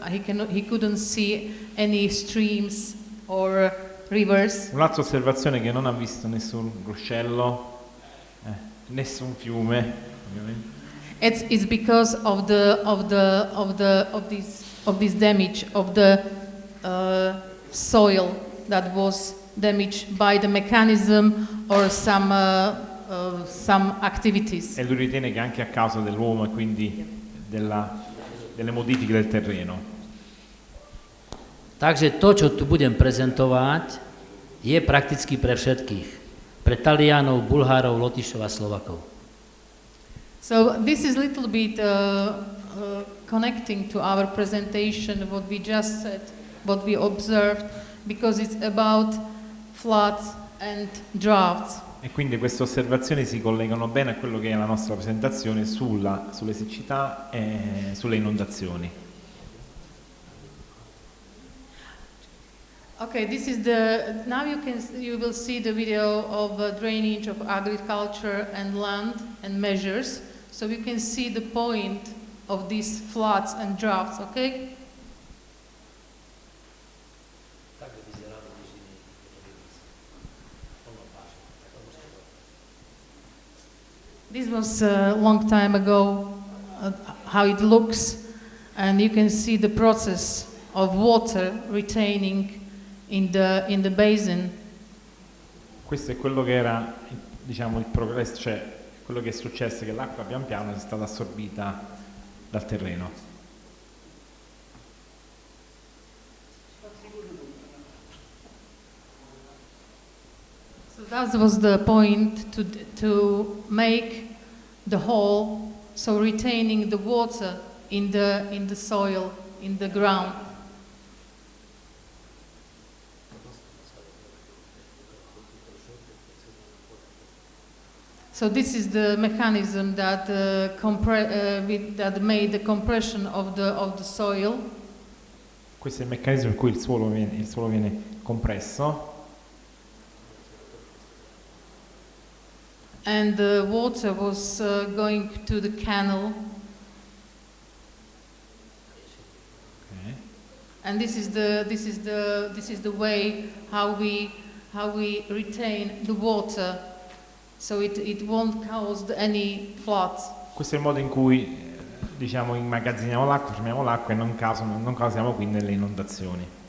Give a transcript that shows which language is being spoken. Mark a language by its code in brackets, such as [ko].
[en] He couldn't see any streams or rivers. [it] Un'altra osservazione che non ha visto nessun ruscello, nessun fiume, ovviamente. [en] It's because of this damage of the soil that was damaged by the mechanism or some activities. [it] E lui ritiene che anche a causa dell'uomo e quindi delle modifiche del terreno. [sk] Takže to, čo tu budem prezentovať, je prakticky pre všetkých. Pre Talianov, Bulhárov, Lotyšov a Slovakov. [en] So this is a little bit connecting to our presentation, what we just said, what we observed, because it's about floods and droughts. [it] E quindi queste osservazioni si collegano bene a quello che è la nostra presentazione sulle siccità e sulle inondazioni. [en] Okay, this is now you will see the video of drainage of agriculture and land and measures. So you can see the point of these floods and droughts, okay? This was a long time ago, how it looks, and you can see the process of water retaining in the basin. [it] Questo è quello che era, diciamo, il progresso, cioè quello che è successo è che l'acqua pian piano è stata assorbita dal terreno. [en] So that was the point to make the hole, so retaining the water in the soil, in the ground. So this is the mechanism that that made the compression of the soil. [it] Questo è il meccanismo in cui il suolo viene compresso. [en] And the water was going to the canal. Okay. And this is the way how we how we retain the water so it won't cause any floods. [it] Questo è il modo in cui diciamo immagazziniamo l'acqua, fermiamo l'acqua e non causiamo quindi le inondazioni.